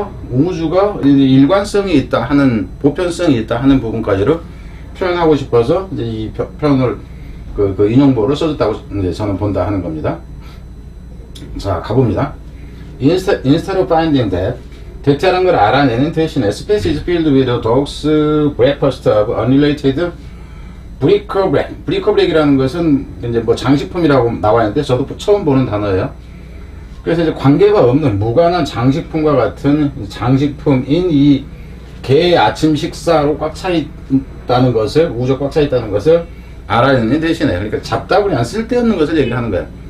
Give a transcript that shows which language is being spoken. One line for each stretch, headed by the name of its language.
Korean: 우주가 일관성이 있다 하는, 보편성이 있다 하는 부분까지를 표현하고 싶어서 이제 이 표현을 인용보를 써줬다고 이제 저는 본다 하는 겁니다. 자, 가봅니다.
English: Instead of finding that,
Korean: 대체라는 걸 알아내는 대신에
English: space is filled with a dog's breakfast of unrelated bric-a-brac.
Korean: bric-a-brac이라는 것은 이제 뭐 장식품이라고 나와 있는데 저도 처음 보는 단어예요. 그래서 이제 관계가 없는 무관한 장식품과 같은 장식품인 이 개의 아침 식사로 꽉 차 있다는 것을, 우주가 꽉 차 있다는 것을 알아내는 대신에, 그러니까 잡다구리 쓸데없는 것을 얘기하는 거예요.